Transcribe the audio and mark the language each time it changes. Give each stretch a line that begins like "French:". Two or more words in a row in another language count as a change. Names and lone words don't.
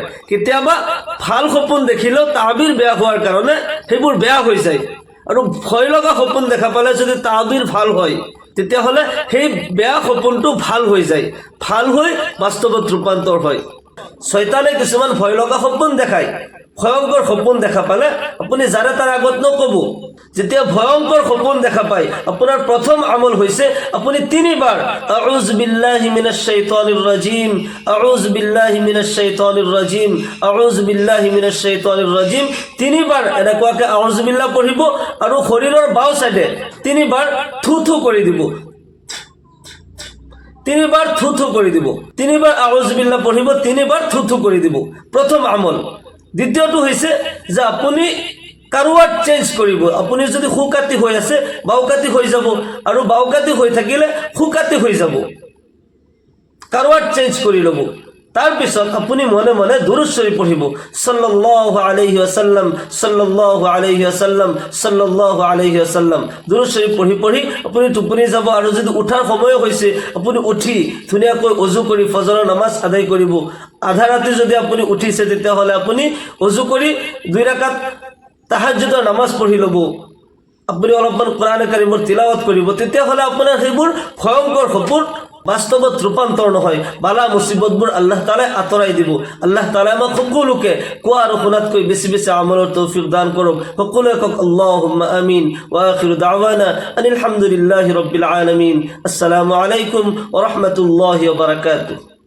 Assamese: কেতিয়াবা ভাল সপোন দেখিলেও তাবিৰ বেয়া হোৱাৰ কাৰণে সেইবোৰ বেয়া হৈ যায়, আৰু ভয় লগা সপোন দেখা পালে যদি তাবিৰ ভাল হয় তেতিয়াহ'লে সেই বেয়া সপোনটো ভাল হৈ যায়, ভাল হৈ বাস্তৱত ৰূপান্তৰ হয়। শয়তানে কিছুমান ভয় লগা সপোন দেখায়। ভয়ংকৰ সপোন দেখা পালে আপুনি যাৰে তাৰ আগত নক'ব। যেতিয়া ভয়ংকৰ সপোন দেখা পায় আপোনাৰ প্ৰথম আমল হৈছে আপুনি 3 বাৰ
Arabic: أعوذ بالله من الشيطان الرجيم, أعوذ بالله من الشيطان الرجيم, أعوذ بالله من الشيطان الرجيم
Assamese: 3 বাৰ এনেকুৱাকৈ
Arabic: أعوذ بالله
Assamese: পঢ়িব, আৰু শৰীৰৰ বাওঁ চাইডে 3 বাৰ থু থু কৰি দিব। 3 বাৰ থু থু কৰি দিব, 3 বাৰ
Arabic: أعوذ بالله
Assamese: পঢ়িব, 3 বাৰ থু থু কৰি দিব। প্ৰথম আমল। দ্বিতীয়টো হৈছে যে আপুনি কাৰোৱাত চেঞ্জ কৰিব। আপুনি যদি সোঁকাতি হৈ আছে বাওঁকাতি হৈ যাব, আৰু বাওঁকাতি হৈ থাকিলে সোঁকাতি হৈ যাব, কাৰোৱাত চেঞ্জ কৰি ল'ব। তাৰপিছত আপুনি মনে মনে দুৰুদ শৰীফ পঢ়িব,
Arabic: صلى الله عليه وسلم، صلى الله عليه وسلم، صلى الله عليه وسلم.
Assamese: দুৰুদ শৰীফ পঢ়ি পঢ়ি আপুনি টোপনি যাব। আৰু যদি উঠাৰ সময় হৈছে আপুনি উঠি ধুনীয়াকৈ অজু কৰি ফজৰৰ নামাজ আদায় কৰিব। আধা ৰাতি যদি আপুনি উঠিছে তেতিয়াহ'লে আপুনি অজু কৰি 2 ৰাকাত তাহাজ্জুদৰ নামাজ পঢ়ি ল'ব। আপুনি অলপমান কোৰআন কাৰীমৰ তিলাৱত কৰিব। তেতিয়াহ'লে আপোনাৰ সেইবোৰ ভয়ংকৰ সপোন বাস্তৱত ৰূপান্তৰ নহয়, বালা মুসিবতবোৰ
Arabic: الله تعالى
Assamese: আঁতৰাই দিব।
Arabic: الله تعالى
Assamese: আমাক সকলোকে কোৱা আৰু শুনাতকৈ বেছি বেছি আমলৰ তৌফিক দান কৰক। সকলোৱে কওক
Arabic: اللهم آمين. وآخر دعوانا أن الحمد لله رب العالمين. السلام عليكم ورحمة الله وبركاته.